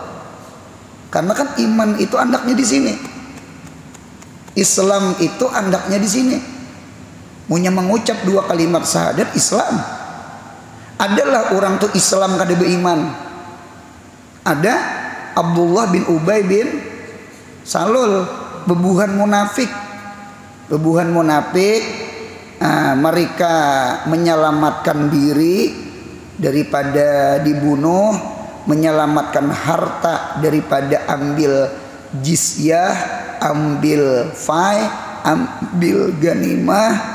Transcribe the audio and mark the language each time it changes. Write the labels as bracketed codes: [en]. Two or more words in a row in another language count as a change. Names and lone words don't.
[bjn] Karena kan iman itu andaknya di sini. Islam itu andaknya di sini. Munya mengucap 2 kalimat syahadat Islam. Adalah orang tuh Islam kada beriman. Ada Abdullah bin Ubay bin Salul, bebuhan munafik. [id] Mereka menyelamatkan diri daripada dibunuh, menyelamatkan harta daripada ambil jizyah, ambil fai, ambil ganimah.